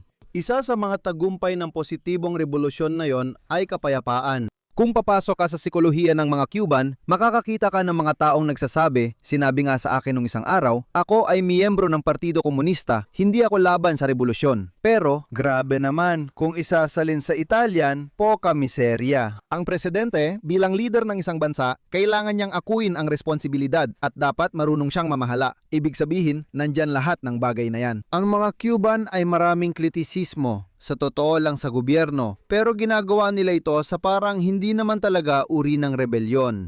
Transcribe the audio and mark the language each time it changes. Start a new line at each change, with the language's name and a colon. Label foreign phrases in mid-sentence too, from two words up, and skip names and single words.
Filipino: Isa sa mga tagumpay ng positibong revolusyon na yon ay kapayapaan. Kung papasok ka sa sikolohiya ng mga Cuban, makakakita ka ng mga taong nagsasabi, sinabi nga sa akin nung isang araw, ako ay miyembro ng Partido Komunista, hindi ako laban sa revolusyon. Pero, grabe naman, kung isasalin sa Italian,
Italian: poca miseria.
Filipino: Ang presidente, bilang leader ng isang bansa, kailangan niyang akuin ang responsibilidad at dapat marunong siyang mamahala. Ibig sabihin, nandyan lahat ng bagay na yan. Ang mga Cuban ay maraming kritisismo. Sa totoo lang sa gobyerno, pero ginagawa nila ito sa parang hindi naman talaga uri ng rebelyon.